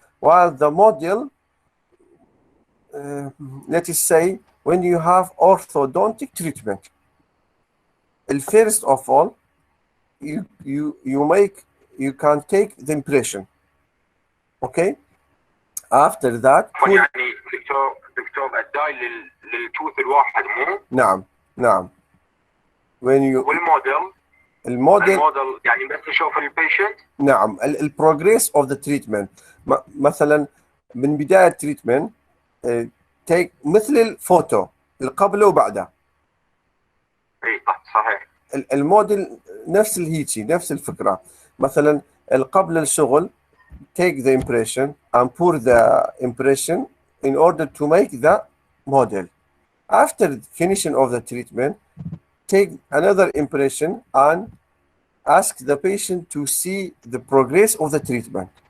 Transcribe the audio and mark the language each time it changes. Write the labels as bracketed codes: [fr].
[en] While the model, let us say, when you have orthodontic treatment, first of all, you can take the impression. Okay. After that. [ar] يعني دكتور الداي للتوث الواحد مو؟ نعم. [en] When you [ar] الموديل يعني بس نشوف البيشنت. نعم. [en] البروجريس of the treatment [ar] مثلا من بدايه التريتمنت تيك مثل الفوتو القبله وبعده. اي صحيح. الموديل نفس الهيجي نفس الفكره. مثلا قبل الشغل [en] take the impression and pour the impression in order to make the model. After finishing of the treatment, take another impression and ask the patient to see the progress of the treatment.